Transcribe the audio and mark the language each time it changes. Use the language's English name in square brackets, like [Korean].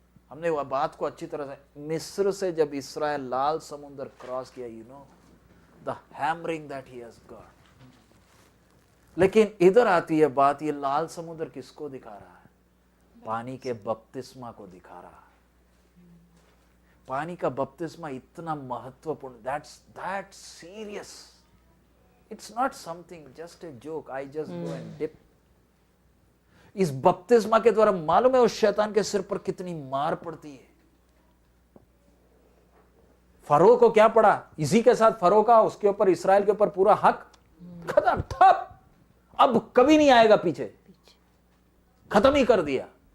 [Hindi] हमने वह बात को अच्छी तरह से, मिस्र से जब इस्राएल लाल समुद्र क्रॉस किया, [English] You know the hammering that he has got. [Hindi] लेकिन इधर आती है बात, ये लाल समुद्र किसको दिखा रहा है? पानी के बपतिस्मा को दिखा रहा है। पानी का बपतिस्मा इतना महत्वपूर्ण, [English] That's serious. It's not something just a joke, I just go and dip। [Hindi] इस बपतिस्मा के द्वारा मालूम है उस शैतान के सिर पर कितनी मार पड़ती है। फरो को क्या पड़ा? इसी के साथ फरो का उसके ऊपर, इस्राएल के ऊपर पूरा हक खत्म, ठप। अब कभी नहीं आएगा पीछे, खत्म ही कर दिया।